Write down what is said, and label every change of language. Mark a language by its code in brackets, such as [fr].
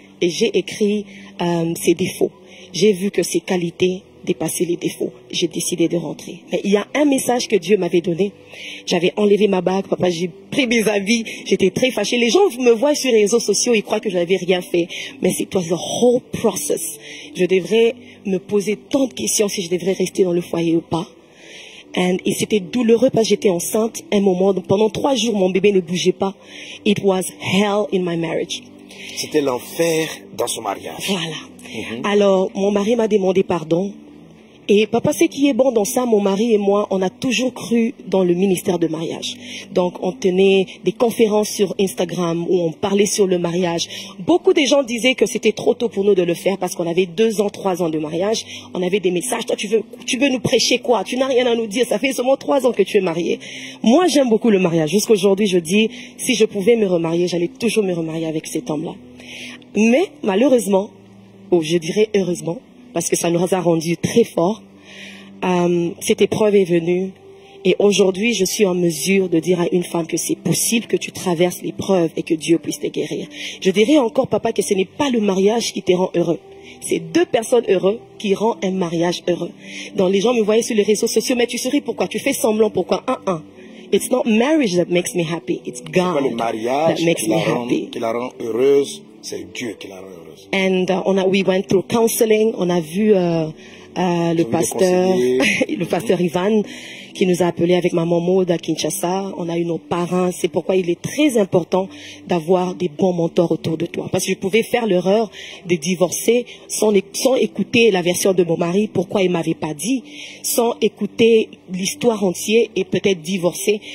[fr] Et j'ai écrit ses défauts. J'ai vu que ses qualités dépassaient les défauts. J'ai décidé de rentrer. Mais il y a un message que Dieu m'avait donné. J'avais enlevé ma bague, papa, j'ai pris mes habits, j'étais très fâchée. Les gens me voient sur les réseaux sociaux, ils croient que je n'avais rien fait. Mais [en] it was the whole process. [fr] Je devrais me poser tant de questions si je devrais rester dans le foyer ou pas. Et c'était douloureux parce que j'étais enceinte. Un moment, pendant 3 jours, mon bébé ne bougeait pas. [en] It was hell in my marriage. [fr] C'était l'enfer dans son mariage. Voilà. Alors, mon mari m'a demandé pardon. Et papa, ce qui est bon dans ça, mon mari et moi, on a toujours cru dans le ministère de mariage. Donc, on tenait des conférences sur Instagram où on parlait sur le mariage. Beaucoup de gens disaient que c'était trop tôt pour nous de le faire parce qu'on avait 2 ans, 3 ans de mariage. On avait des messages. Toi, tu veux nous prêcher quoi? Tu n'as rien à nous dire. Ça fait seulement 3 ans que tu es marié. Moi, j'aime beaucoup le mariage. Jusqu'aujourd'hui, je dis, si je pouvais me remarier, j'allais toujours me remarier avec cet homme-là. Mais, malheureusement, ou je dirais heureusement, parce que ça nous a rendu très forts. Cette épreuve est venue Et aujourd'hui, je suis en mesure de dire à une femme que c'est possible que tu traverses l'épreuve et que Dieu puisse te guérir. Je dirais encore, papa, que ce n'est pas le mariage qui te rend heureux. C'est deux personnes heureuses qui rendent un mariage heureux. Donc les gens me voyaient sur les réseaux sociaux, mais tu souris pourquoi? Tu fais semblant pourquoi? [en] It's not marriage that makes me happy. It's God [fr] le mariage [en] that makes me happy. [fr] qui la rend heureuse, c'est Dieu qui la rend heureuse. [en] And we went through counseling. [fr] On a vu le pasteur Ivan qui nous a appelés avec maman Maud à Kinshasa. On a eu nos parents. C'est pourquoi il est très important d'avoir des bons mentors autour de toi. Parce que je pouvais faire l'erreur de divorcer sans écouter la version de mon mari, pourquoi il m'avait pas dit, sans écouter l'histoire entière et peut-être divorcer.